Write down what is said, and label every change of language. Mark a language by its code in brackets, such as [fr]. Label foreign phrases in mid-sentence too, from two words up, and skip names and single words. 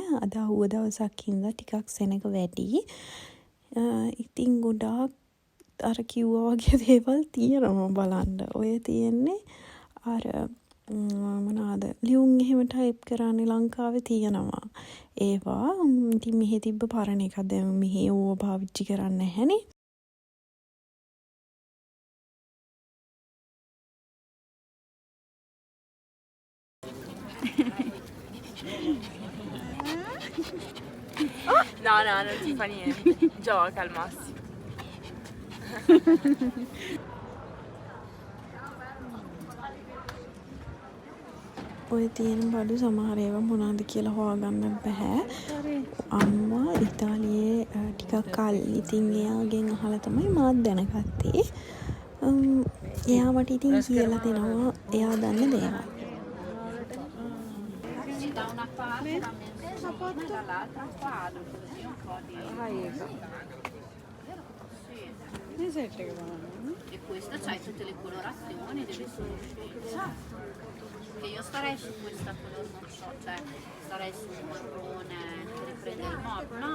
[si] අද අවුව දවසක් හින්දා ටිකක් සෙනග වැඩි. ඉතින් ගොඩාක් අර කිව්වා වගේ දේවල් තියෙනවා බලන්න. ඔය තියෙන්නේ අර මොනවාද ලියුම් එහෙම ටයිප් කරන්නේ ලංකාවේ තියෙනවා. ඒවා ඉතින් මෙහෙ තිබ්බ පරණ එකක්. දැන් මෙහෙ ඕව පාවිච්චි කරන්නේ නැහැනේ. [it] No, non ti fa niente. Gioca al massimo. [si] ඔය තියෙන බඩු සමහර ඒවා මොනවද කියලා හොයාගන්න බෑ. අම්මා ඉතාලියේ ටිකක් කල් ඉතින් එයාගෙන් අහලා තමයි මාත් දැනගත්තේ. එයා මට ඉතින් කියලා දෙනවා එයා දන්න දේවල්. [it] E questo c'hai tutte le colorazioni, deve essere che io starei su questa color non so, cioè starei su un marrone che riprende il mobile, no?